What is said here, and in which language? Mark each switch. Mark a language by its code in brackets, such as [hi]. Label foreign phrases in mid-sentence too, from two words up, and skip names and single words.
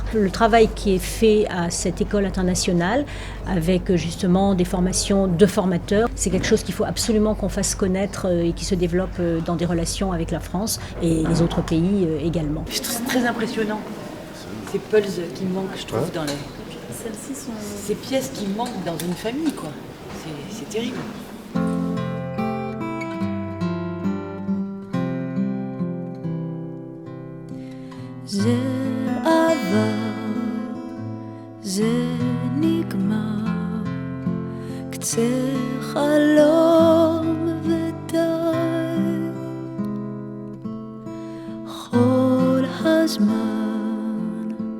[fr] Le travail qui est fait à cette école internationale, avec justement des formations de formateurs, c'est quelque chose qu'il faut absolument qu'on fasse connaître et qui se développe dans des relations avec la France et les autres pays également. Je trouve ça très impressionnant. Ces pulses qui manquent, je trouve, dans les... Celles-ci sont... Ces pièces qui manquent dans une famille, quoi. C'est terrible. [he] זה עבר, זה נגמר, קצה חלום ודי, כל הזמן